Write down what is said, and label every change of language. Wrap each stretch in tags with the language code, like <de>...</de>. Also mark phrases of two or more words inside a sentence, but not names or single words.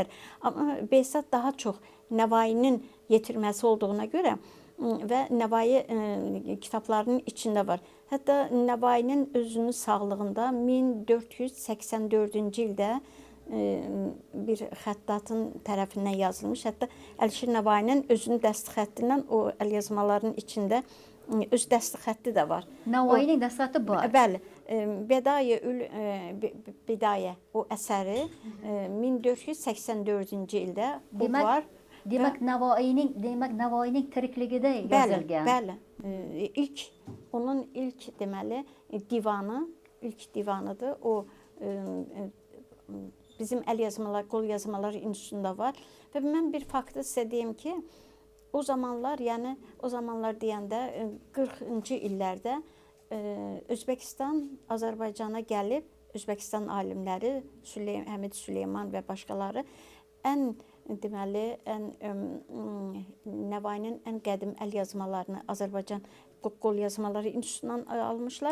<az>Amma Behzad daha çox Nəvainin yetirməsi olduğuna görə və Nəvai kitablarının içində var. Hətta Nəvainin özünün sağlığında 1484-cü ildə bir xəttatın tərəfindən yazılmış. Hətta Əlişir Nəvainin özünün dəstxəttindən o əlyazmaların içində öz dəstxətti də var.</az> <uz>Navoiyning dəstxəti bor.</uz> <az>Bəli. Bidayə o əsəri 1484-cü ildə bu Demək, var.</az> <uz>demək Navoiyning tirikligida yozilgan.</uz> <az>Bəli. Onun ilk deməli divanı, ilk divanıdır. O bizim əl yazmalar, qol yazmalar institutunda var. Və mən bir faktı sizə deyim ki, o zamanlar deyəndə 40-cı illərdə Özbəkistan Azərbaycana gəlib, Özbəkistan alimləri Həmid Süleyman və başqaları Navainin ən qədim əl yazmalarını Azərbaycan qol yazmaları institutundan almışlar.</az>